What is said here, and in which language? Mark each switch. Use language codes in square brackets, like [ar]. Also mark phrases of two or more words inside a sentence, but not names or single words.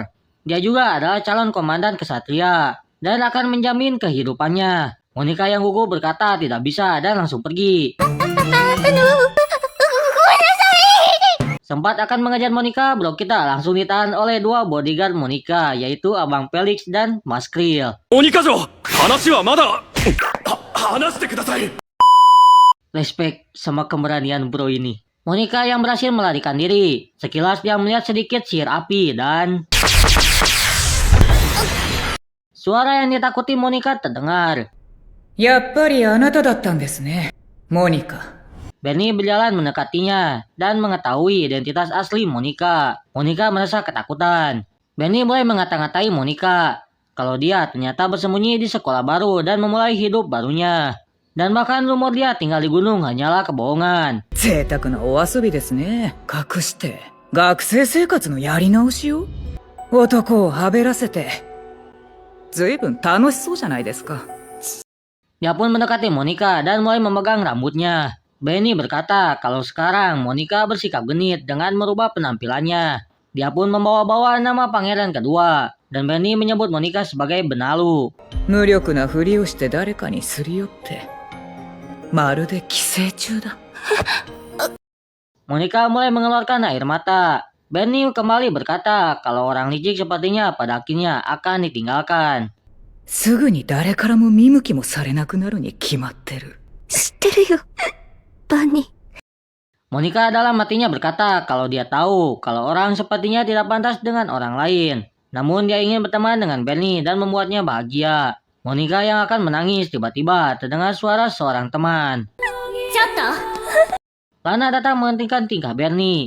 [id] Dia juga adalah calon komandan kesatria dan akan menjamin kehidupannya. Monika yang gugup berkata tidak bisa dan langsung pergi. Sempat akan mengejar Monika, bro kita langsung ditahan oleh 2 bodyguard Monika, yaitu Abang Felix dan Mas Krill. [ja] モニカ嬢、話はまだ話してください. [id] Respect sama keberanian bro ini. Monika yang berhasil melarikan diri. Sekilas dia melihat sedikit sihir api dan... Suara yang ditakuti Monika terdengar. [ja] やっぱりあなただったんですね、モニカ。 [id] Benny berjalan mendekatinya dan mengetahui identitas asli Monika. Monika merasa ketakutan. Benny mulai mengata-ngatai Monika kalau dia ternyata bersembunyi di sekolah baru dan memulai hidup barunya. Dan bahkan rumor dia tinggal di gunung hanyalah kebohongan. [ja] 贅沢なお遊びですね。隠して学生生活のやり直しを男をはべらせてずいぶん楽しそうじゃないですか。 [id] Dia pun mendekati Monika dan mulai memegang rambutnya. Benny berkata kalau sekarang Monika bersikap genit dengan merubah penampilannya. Dia pun membawa-bawa nama pangeran kedua. Dan Benny menyebut Monika sebagai benalu. [ja] 無力なふりをして誰かにすり寄ってまるで寄生虫だ。 [id] Monika mulai mengeluarkan air mata. Benny kembali berkata kalau orang licik sepertinya pada akhirnya akan ditinggalkan. [ja] すぐに誰からも見向きもされなくなるに決まってる。知ってるよ、バニー。 [id] Monika dalam hatinya berkata kalau dia tahu kalau orang sepertinya tidak pantas dengan orang lain. Namun dia ingin berteman dengan Benny dan membuatnya bahagia. Monika yang akan menangis tiba-tiba terdengar suara seorang teman. Lana datang menghentikan tingkah Benny.